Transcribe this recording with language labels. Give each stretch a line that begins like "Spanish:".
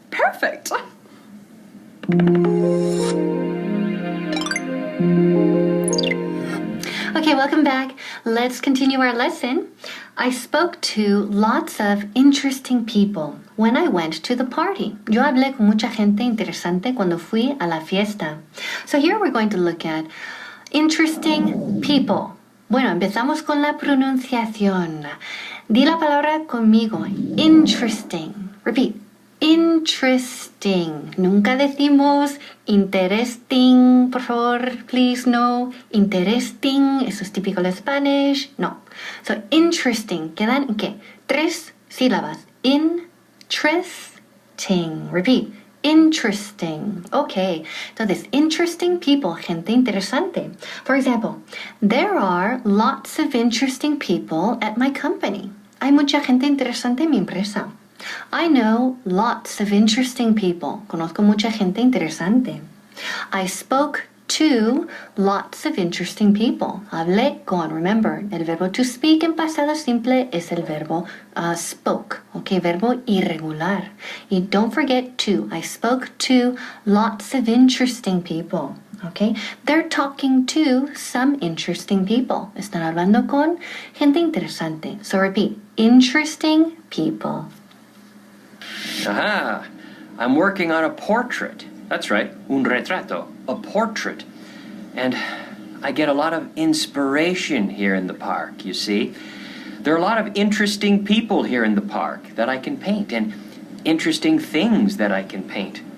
English: Perfect. Okay, welcome back. Let's continue our lesson. I spoke to lots of interesting people when I went to the party.
Spanish: Yo hablé con mucha gente interesante cuando fui a la fiesta.
English: So here we're going to look at interesting people.
Spanish: Bueno, empezamos con la pronunciación. Di la palabra conmigo. Interesting.
English: Repeat.
Spanish: Interesting. Nunca decimos interesting, por favor, please, no. Interesting, eso es típico de Spanish. No. So, interesting. ¿Quedan qué? 3 sílabas. Interesting.
English: Repeat.
Spanish: Interesting. Okay. Entonces, interesting people, gente interesante.
English: For example, there are lots of interesting people at my company.
Spanish: Hay mucha gente interesante en mi empresa.
English: I know lots of interesting people.
Spanish: Conozco mucha gente interesante.
English: I spoke to lots of interesting people.
Spanish: Hablé con.
English: Remember,
Spanish: el verbo
English: to speak
Spanish: en pasado simple es el verbo spoke.
English: Okay,
Spanish: verbo irregular. Y
English: don't forget to. I spoke to lots of interesting people. Okay, they're talking to some interesting people.
Spanish: Están hablando con gente interesante.
English: So repeat, interesting people. Aha! I'm working on a portrait. That's right,
Spanish: un retrato,
English: a portrait. And I get a lot of inspiration here in the park, you see. There are a lot of interesting people here in the park that I can paint, and interesting things that I can paint.